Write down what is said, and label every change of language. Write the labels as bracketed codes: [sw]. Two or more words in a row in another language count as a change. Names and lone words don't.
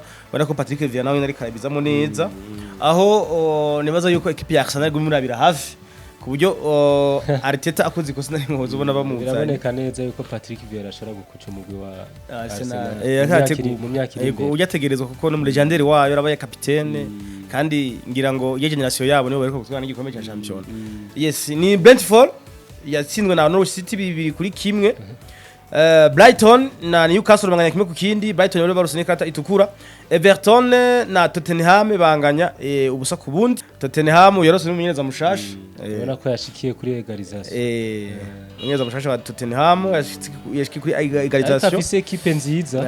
[rn] Bana ko Patrick Vieira nawe nari karabizamo neza. Aho nibaza yuko equipe ya Arsenal gumurabira hafi kuburyo Arteta akoze ikosa nari ngozo ubona bamuzanye. Biraboneka neza yuko Patrick Vieira ashobora gukuca umugwi wa Arsenal. Mu myaka iri imbere. Uyategerezwa kuko no muri legendary wayo yarabaye kapitene kandi ngira ngo iyo generation yabo nibo bariko gutwara n'igikombe cya champion. Yes, ni Brentford yatsindwe na Norwich City 2-1. Brighton na Newcastle banganya kimwe ku kindi. Brighton yari barusine kata itukura. Everton na Tottenham banganya ubusa ku bundi. Tottenham yarose n'umumenyereza mushashi ubona ko yashikiye kuri egalisation. Umumenyereza mushashi wa Tottenham yashikiye kuri egalisation. Afise equipe nziza.